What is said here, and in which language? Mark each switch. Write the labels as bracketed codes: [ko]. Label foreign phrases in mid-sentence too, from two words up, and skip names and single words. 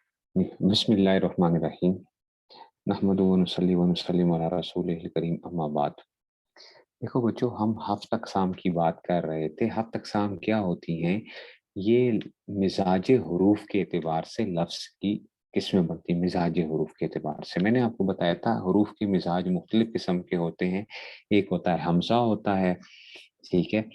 [ar] بسم اللہ الرحمن الرحیم نحمد و نصلی و نسلم علی رسول کریم اما بعد۔ [ur] دیکھو بچوں، ہم ہفت اقسام کی بات کر رہے تھے۔ ہفت اقسام کیا ہوتی ہیں؟ یہ مزاج حروف کے اعتبار سے لفظ کی قسمیں بنتی ہیں۔ مزاج حروف کے اعتبار سے میں نے آپ کو بتایا تھا حروف کے مزاج مختلف قسم کے ہوتے ہیں۔ ایک ہوتا ہے حمزہ ہوتا ہے، ٹھیک ہے۔